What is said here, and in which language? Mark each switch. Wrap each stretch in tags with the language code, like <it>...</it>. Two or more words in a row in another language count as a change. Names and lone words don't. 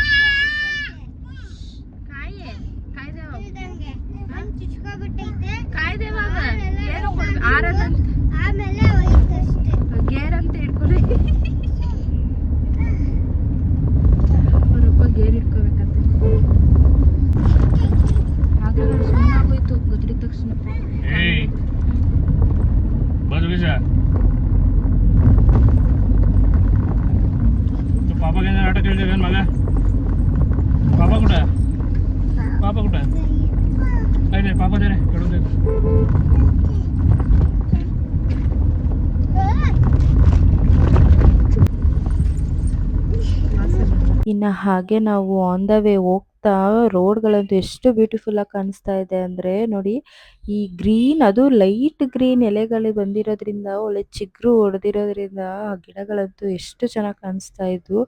<kn>ಆಮೇಲೆ ಗೇರ್ ಅಂತ ಹಿಡ್ಕೊಳ್ಳಿ. ಅವರಪ್ಪ ಗೇರ್ ಇಟ್ಕೋಬೇಕಂತೆ. ಹಾಗೆ ನೋಡಿ ಸುಮ್ಮನಾಗೋಯ್ತು ಗೊತ್ತಿದ ತಕ್ಷಣ.</kn> <hi>पापा के नाटक खेलते हैं</hi> <mr>मगा पापा कुठे पापा कुठे काही नाही पापा दे रे खेळू दे.</mr> <kn>ಇನ್ನು ಹಾಗೆ ನಾವು</kn> <en>on the way</en> <kn>ಹೋಗ್ತಾ ರೋಡ್ಗಳಂತೂ ಎಷ್ಟು ಬ್ಯೂಟಿಫುಲ್ ಆಗಿ ಕಾಣಿಸ್ತಾ ಇದೆ ಅಂದರೆ ನೋಡಿ, ಈ ಗ್ರೀನ್, ಅದು</kn> <en>light green</en> <kn>ಎಲೆಗಳು ಬಂದಿರೋದ್ರಿಂದ, ಒಳ್ಳೆ ಚಿಗುರು ಹೊಡೆದಿರೋದ್ರಿಂದ ಆ ಗಿಡಗಳಂತೂ ಎಷ್ಟು ಚೆನ್ನಾಗಿ ಕಾಣಿಸ್ತಾ ಇದ್ವು.</kn>